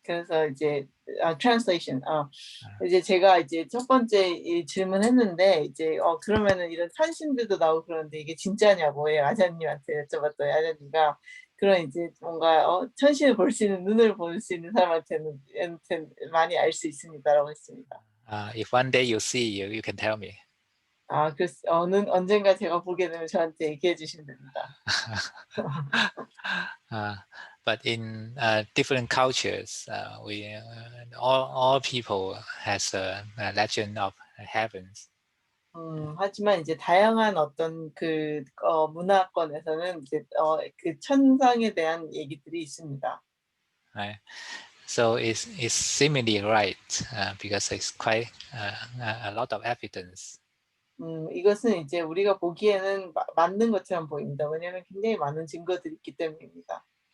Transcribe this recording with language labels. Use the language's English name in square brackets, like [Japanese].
[Korean] 그래서 이제 translation. 이제 제가 이제 첫 번째 질문했는데 이제 그러면은 이런 산신들도 나오고 그러는데 이게 진짜냐고 아자님한테 여쭤봤더니 아자님가 그런 이제 뭔가 천신을 볼 수 있는 눈을 볼 수 있는 사람한테는 많이 알 수 있습니다라고 했습니다. [English] If one day you see, you can tell me. [Korean] 그래서 언젠가 제가 보게 되면 저한테 얘기해 주시면 됩니다. [English] But in different cultures, all people has a legend of heavens. [Korean] 하지만 이제 다양한 어떤 그 문화권에서는 이제 그 천상에 대한 얘기들이 있습니다. [English] Right. So it's seemingly right because it's quite a lot of evidence. [Korean] 이것은 이제 우리가 보기에는 맞는 것처럼 보입니다. 왜냐하면 굉장히 많은 증거들이 있기 때문입니다.